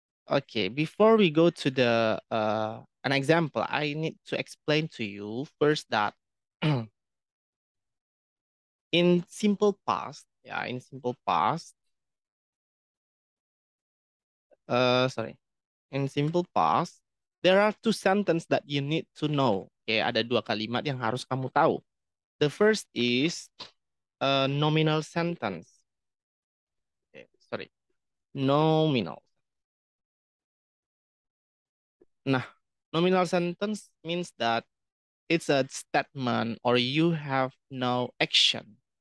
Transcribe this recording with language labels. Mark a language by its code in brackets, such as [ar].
[en] Okay, before we go to the an example, I need to explain to you first that in simple past, in simple past, sorry. In simple past, there are two sentences that you need to know. [id] Oke, ada dua kalimat yang harus kamu tahu. [en] The first is a nominal sentence. Okay, sorry, nominal. [id] Nah, [en] nominal sentence means that it's a statement or you have no action.